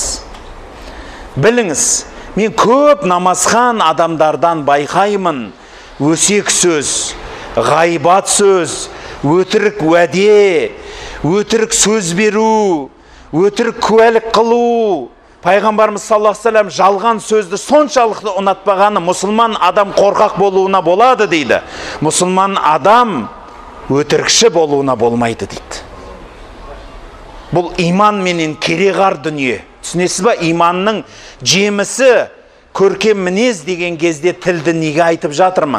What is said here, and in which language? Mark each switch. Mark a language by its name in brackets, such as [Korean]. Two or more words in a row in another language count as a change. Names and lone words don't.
[Kazakh] Біліңіз, мен көп намазхан адамдардан байқаймын, өсек сөз, ғайбат сөз, өтірік уәде, өтірік сөз беру, өтірік куәлік қылу. Пайғамбарымыз [Arabic] صلى الله عليه وسلم [Kazakh] жалған сөзді соншалықты ұнатпағаны мұсылман адам қорқақ болуына болады дейді. Мұсылман адам өтірікші болуына болмайды дейді. Бұл иман менен кереғар дүние. Түсінесіз ба? Иманның жемісі көркем мінез деген кезде тілді неге айтып жатырмын?